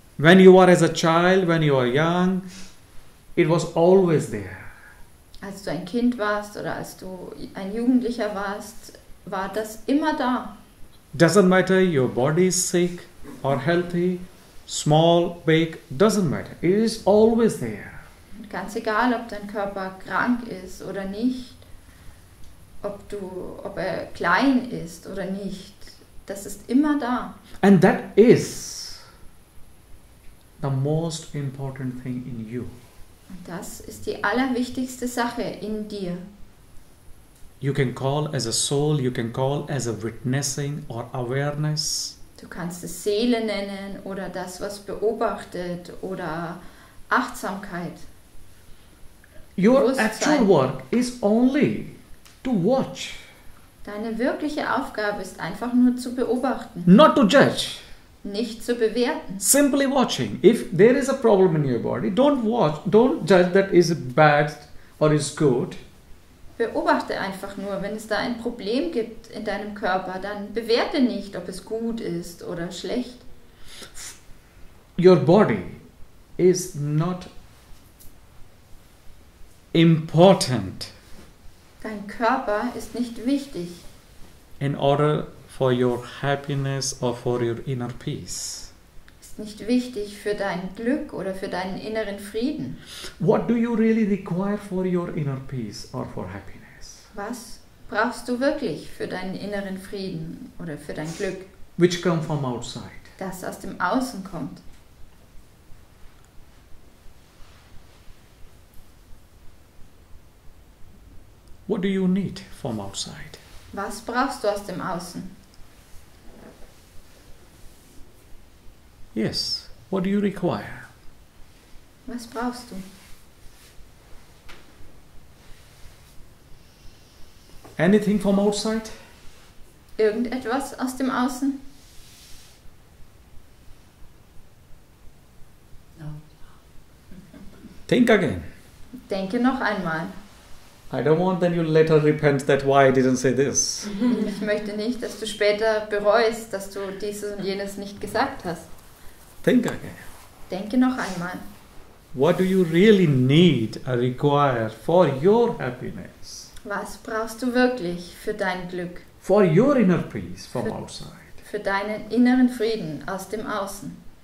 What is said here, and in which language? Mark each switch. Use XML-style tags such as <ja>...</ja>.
<en>When you were as a child, when you were young, it was always there.</en> <de>Als du ein Kind warst oder als du ein Jugendlicher warst, war das immer da.</de> <en>Doesn't matter your body is sick or healthy, small, big, doesn't matter. It is always there.</en> <de>Und ganz egal, ob dein Körper krank ist oder nicht, ob er klein ist oder nicht, das ist immer da.</de> <en>And that is the most important thing in you.</en> <de>Und das ist die allerwichtigste Sache in dir.</de> <en>You can call as a soul, you can call as a witnessing or awareness.</en> <de>Du kannst es Seele nennen oder das, was beobachtet oder Achtsamkeit.</de> <en>Your</en> <de>Bewusstsein.</de> <en>actual work is only to watch,</en> <de>Deine wirkliche Aufgabe ist einfach nur zu beobachten,</de> <en>not to judge.</en> <de>nicht zu bewerten.</de> <en>Simply watching. If there is a problem in your body, don't watch, don't judge that is bad or is good.</en> <de>Beobachte einfach nur, wenn es da ein Problem gibt in deinem Körper, dann bewerte nicht, ob es gut ist oder schlecht.</de> <en>Your body is not important</en> <de>Dein Körper ist nicht wichtig,</de> <en>in order for your happiness or for your inner peace.</en> <de>ist nicht wichtig für dein Glück oder für deinen inneren Frieden.</de> <en>What do you really require for your inner peace or for happiness?</en> <de>Was brauchst du wirklich für deinen inneren Frieden oder für dein Glück,</de> <en>Which come from outside.</en> <de>das aus dem Außen kommt?</de> <en>What do you need from outside?</en> <de>Was brauchst du aus dem Außen?</de> <en>Yes. What do you require?</en> <de>Was brauchst du?</de> <en>Anything from outside?</en> <de>Irgendetwas aus dem Außen?</de> <en>Think again.</en> <de>Denke noch einmal.</de> <en>I don't want that you later repent that why I didn't say this.</en> <de>Ich möchte nicht, dass du später bereust, dass du dieses und jenes nicht gesagt hast.</de> <en>Think again.</en> <de>Denke noch einmal.</de> <en>What do you really need or require for your happiness?</en> <de>Was brauchst du wirklich für dein Glück?</de> <en>For your inner peace from outside?</en> <de>Für deinen inneren Frieden aus dem Außen?</de>